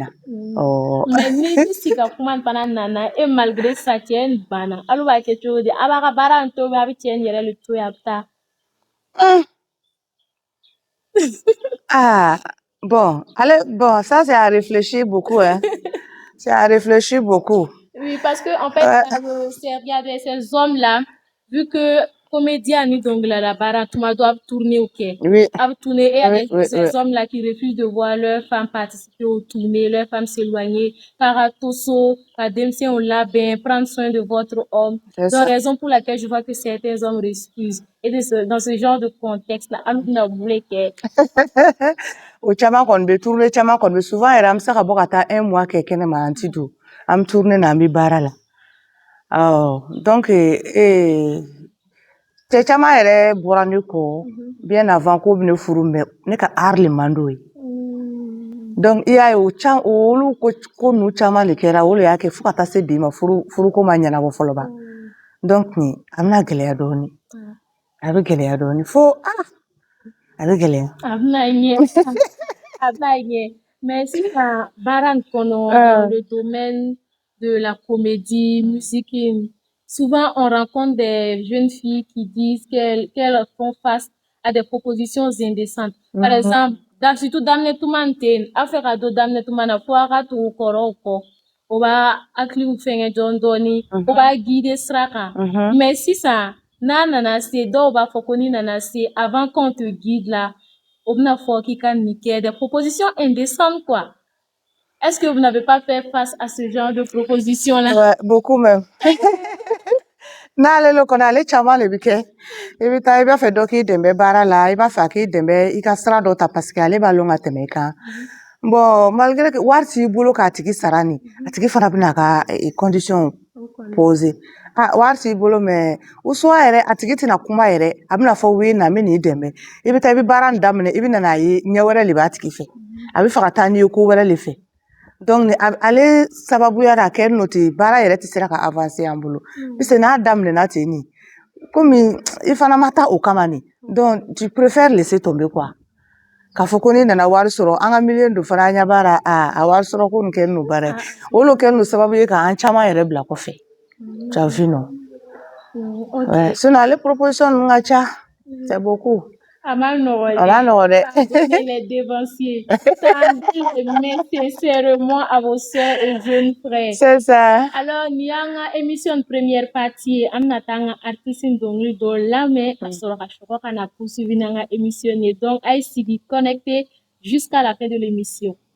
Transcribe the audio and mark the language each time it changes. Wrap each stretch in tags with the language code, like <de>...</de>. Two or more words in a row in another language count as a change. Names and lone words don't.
<bm>mais ni sigi ka kuma fana nana</bm> <fr>malgré ça</fr> <bm>cɛ in banna alu b'a kɛ cogo di a b'a ka baara in to yen a bɛ cɛ in yɛrɛ le to yen a bɛ taa</bm> <fr>bon ça c'est à réfléchir beaucoup c'est à réfléchir beaucoup oui parce que en fait regardez ces hommes là vu que</fr> <bm>comédien ni dɔnkilidala baara tuma dɔ a bɛ tourner kɛ a bɛ tourner</bm> <fr>et il y a ces hommes là qui refusent de voir leurs femmes participer aux tournées leurs femmes s'éloigner</fr> <bm>k'a ka to so ka denmisɛnw labɛn</bm> <fr>prendre soin de votre homme donc raison pour laquelle je vois que certains hommes refusent et dans ce genre de contexte là</fr> <bm>alu bɛna mun kɛ o caman kɔni bɛ tourner caman kɔni bɛ souvent yɛrɛ an bɛ se ka bɔ ka taa 1 mois kɛ kɛnɛma an ti don an bɛ tourner na an bɛ baara la donc cɛ caman yɛrɛ bɔra ne kɔ</bm> <fr>bien avant</fr> <bm>ko bɛ ne furu mais ne ka art le man d'o ye donc i y'a ye olu ko ninnu caman de kɛra o de y'a kɛ fo ka taa se bi ma furuko ma ɲɛnabɔ fɔlɔ ba donc a bɛna gɛlɛya dɔɔnin a bɛ gɛlɛya dɔɔnin fo a bɛ gɛlɛya a bɛna ɲɛ mais sisan baara in kɔnɔ</bm> <fr>dans le domaine de la comédie musique souvent on rencontre des jeunes filles qui disent qu'elles font face à des propositions indécentes par exemple</fr> <bm>surtout daminɛ tuma ten a fɛ ka don daminɛ tuma na fo a ka tugu kɔrɔw kɔ o b'a hakiliw fɛngɛ dɔɔnin o b'a guider sira kan mais sisan n'a nana se dɔw b'a fɔ ko ni nana se</bm> <fr>avant qu'on te guide là</fr> <bm>o bɛna fɔ k'i ka nin kɛ</bm> <fr>des propositions indécentes quoi est-ce que vous n'avez pas fait face à ce genre de proposition là ouais, beaucoup même</fr> <bm>n'ale lo kɔnɔ ale caman de bɛ kɛ i bɛ taa i b'a fɛ dɔ k'i dɛmɛ baara la i b'a fɛ a k'i dɛmɛ i ka sira dɔ ta</bm> <fr>parce que</fr> <bm>ale b'a lɔn ka tɛmɛ i kan</bm> <fr>bon malgré que</fr> <bm>wari t'i bolo k'a tigi sara nin a tigi fana bɛna a ka condition poser wari t'i bolo</bm> <fr>mais ou soit</fr> <bm>yɛrɛ a tigi tɛna kuma yɛrɛ a bɛna fɔ oui na n bɛ n'i dɛmɛ i bɛ taa i bɛ baara in daminɛ i bɛ na n'a ye ɲɛ wɛrɛ de b'a tigi fɛ a bɛ fɛ ka taa n'i ye ko wɛrɛ de fɛ donc ale sababuya la kɛ n'o tɛ baara yɛrɛ tɛ sera ka avancer an bolo</bm> <fr>parce que</fr> <bm>n'a daminɛna ten nin komi i fana ma taa o kama nin donc</bm> <fr>tu préfères laisser tomber quoi</fr> <bm>k'a fɔ ko n'i nana wari sɔrɔ an ka milieu dɔ fana an ɲɛ b'a la a wari sɔrɔ ko nin kɛ n'o baara ye o de kɛ n'o sababu ye k'an caman yɛrɛ bila kɔfɛ</bm> <fr>tu as vu non sinon</fr> <bm>ale proposition ninnu ka ca</bm> <fr>c'est beaucoup</fr> <bm>a ma nɔgɔn dɛ</bm> <fr>les dévanciers mais sincèrement à vos sœurs et jeunes frères c'est ça</fr> <bm>alors ni y'an ka émission</bm> <fr>première partie</fr> <bm>ye an bɛna taa an ka artiste dɔnkili dɔ lamɛn ka sɔrɔ ka sɔrɔ ka na poursuivre n'an ka émission ye donc a ye sigi</bm> <fr>connecté jusqu'à la fin de l'émission</fr>